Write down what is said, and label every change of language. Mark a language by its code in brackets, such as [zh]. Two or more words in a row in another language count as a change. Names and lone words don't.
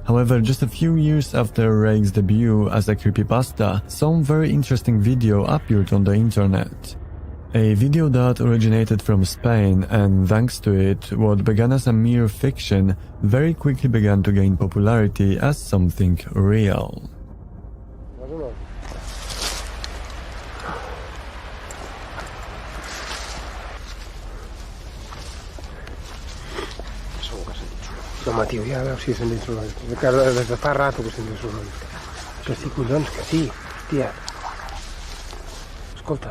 [en] However, just a few years after Rake's debut as a creepypasta, some very interesting video appeared on the internet. A video that originated from Spain, and thanks to it, what began as a mere fiction very quickly began to gain popularity as something real. [ca] Home, tio, ja veus si sent dins l'oli. Des de fa rato que sent dins l'oli. Que sí, collons, que sí. Hòstia. Escolta.